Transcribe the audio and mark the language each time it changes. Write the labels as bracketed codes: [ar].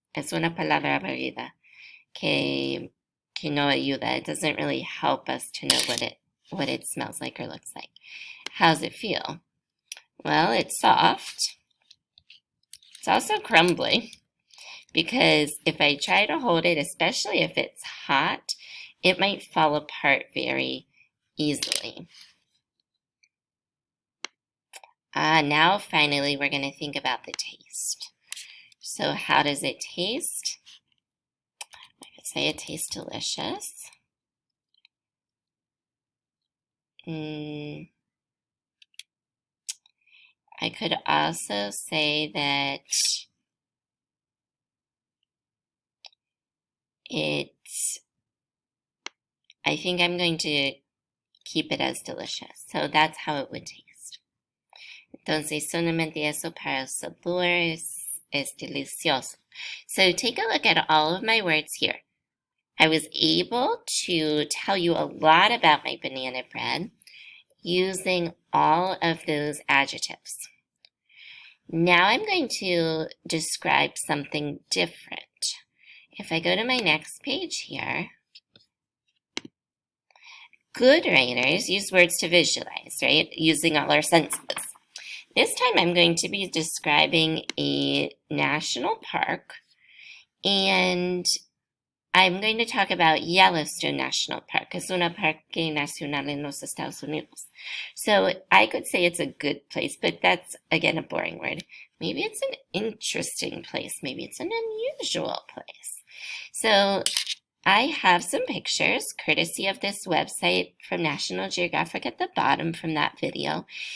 [es] Es una palabra aburrida que no ayuda. [en] It doesn't really help us to know what it smells like or looks like. How's it feel? Well, it's soft. It's also crumbly, because if I try to hold it, especially if it's hot, it might fall apart very easily. Now finally we're going to think about the taste. So how does it taste? I could say it tastes delicious. I could also say that I think I'm going to keep it as delicious. So that's how it would taste. [es] Entonces, solamente eso para el sabor es delicioso. [en] So take a look at all of my words here. I was able to tell you a lot about my banana bread using all of those adjectives. Now I'm going to describe something different. If I go to my next page here, good writers use words to visualize, right? Using all our senses. This time I'm going to be describing a national park, and I'm going to talk about Yellowstone National Park. [es] Es una parque nacional en los Estados Unidos. [en] So I could say it's a good place, but that's, again, a boring word. Maybe it's an interesting place. Maybe it's an unusual place. So I have some pictures, courtesy of this website from National Geographic at the bottom from that video.